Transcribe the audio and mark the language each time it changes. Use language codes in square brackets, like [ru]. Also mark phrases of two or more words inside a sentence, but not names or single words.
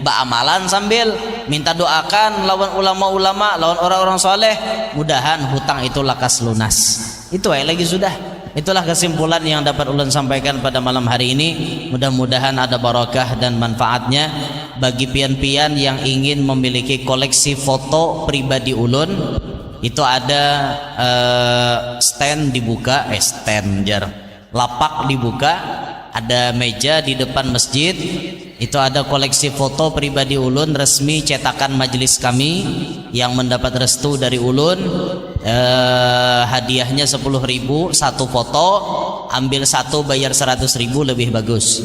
[bjn] Amalan sambil minta doakan lawan ulama-ulama, lawan orang-orang soleh, mudahan hutang itu lakas lunas. Itu lagi sudah. Itulah kesimpulan yang dapat ulun sampaikan pada malam hari ini. Mudah-mudahan ada barakah dan manfaatnya bagi pian-pian yang ingin memiliki koleksi foto pribadi ulun. Itu ada stand dibuka, lapak dibuka, ada meja di depan masjid. Itu ada koleksi foto pribadi ulun resmi cetakan majelis kami yang mendapat restu dari ulun. Hadiahnya 10.000 satu foto, ambil 1 bayar 100.000 lebih bagus.